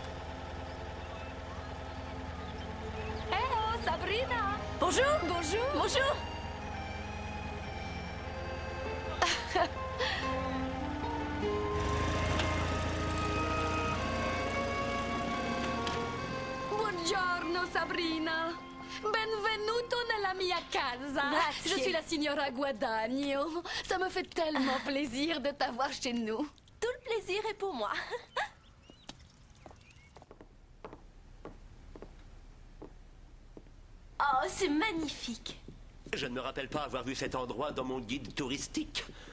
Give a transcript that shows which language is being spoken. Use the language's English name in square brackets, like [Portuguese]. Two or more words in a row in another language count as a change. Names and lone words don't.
[English] Hello, Sabrina. [French] Bonjour! Bonjour. Bonjour! [Italian] Buongiorno, Sabrina. Benvenuto nella mia casa. Grazie. [French] Je suis la signora Guadagno. Ça me fait tellement plaisir de t'avoir chez nous. Tout le plaisir est pour moi. Oh, c'est magnifique. Je ne me rappelle pas avoir vu cet endroit dans mon guide touristique.